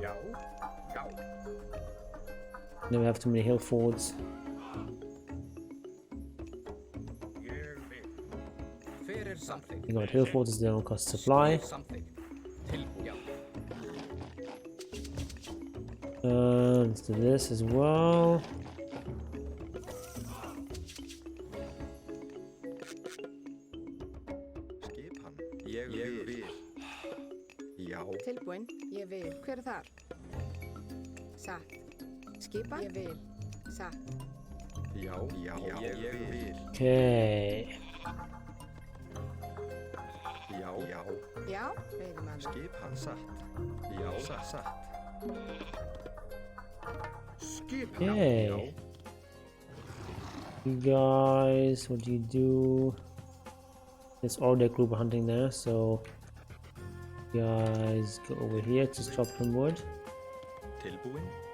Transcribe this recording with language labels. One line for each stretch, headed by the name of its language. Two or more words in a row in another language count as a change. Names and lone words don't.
English: Now we have too many hill forts. You got hill forts, they don't cost supply. Let's do this as well.
Icelandic: Tilbúin, ég vil. Hver þar? Satt. Skipa? Ég vil. Satt.
English: Okay.
Icelandic: Já, veiðum að. Skipan satt. Já, satt.
English: Okay. You guys, what do you do? There's all that group hunting there, so you guys go over here to chop some wood.
Icelandic: Tilbúin.